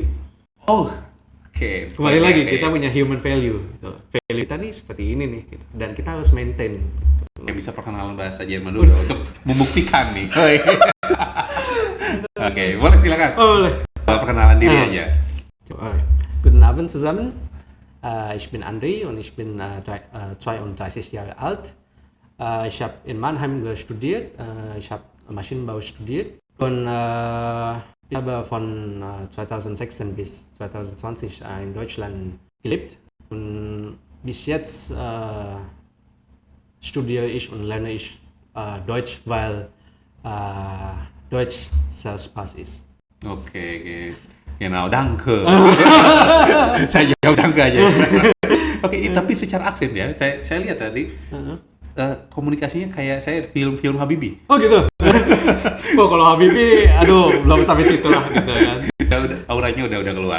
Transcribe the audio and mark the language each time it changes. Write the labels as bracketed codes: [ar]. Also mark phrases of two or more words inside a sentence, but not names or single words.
[id] Oh. Oke. Kembali lagi kita punya [en] human value [id] gitu. Value kita nih seperti ini nih gitu. Dan kita harus maintain. Ya, bisa perkenalan bahasa Jerman dulu untuk membuktikan nih. Oke, boleh silakan. Boleh. Perkenalan diri aja. [de] Guten Abend zusammen. Ich bin André und ich bin 32 Jahre alt. Ich habe in Mannheim studiert. Ich habe Maschinenbau studiert. Und ich habe von 2016 bis 2020 in Deutschland gelebt. Und bis jetzt studiere ich und lerne ich Deutsch, weil Deutsch sehr Spaß ist. Oke. Genau, danke. [id] Saya jawab danke aja. Oke, tapi secara aksen ya, saya lihat tadi komunikasinya kayak saya film Habibie. Oh gitu. Oh kalau Habibie, aduh belum sampai situ lah gitu kan. Udah, auranya udah keluar.